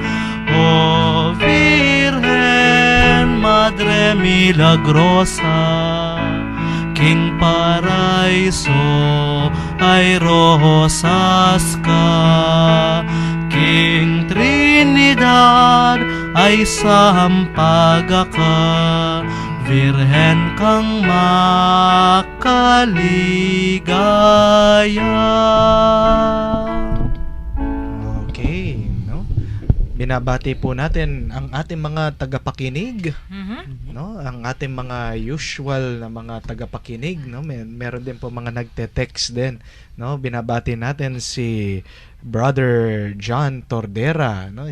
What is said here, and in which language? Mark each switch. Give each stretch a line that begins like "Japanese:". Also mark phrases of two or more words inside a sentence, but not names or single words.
Filipino: O Virhen, Madre Milagrosa, King Paraiso ay rosas ka, King Trinidad ay sampaga ka, Virhen kang makaligaya. Okay, no? binabati po natin ang ating mga tagapakinig, Mhm. no? Ang ating mga usual na mga tagapakinig, no? Meron din po mga nagte-text din, no? Binabati natin si Brother John Tordera, no?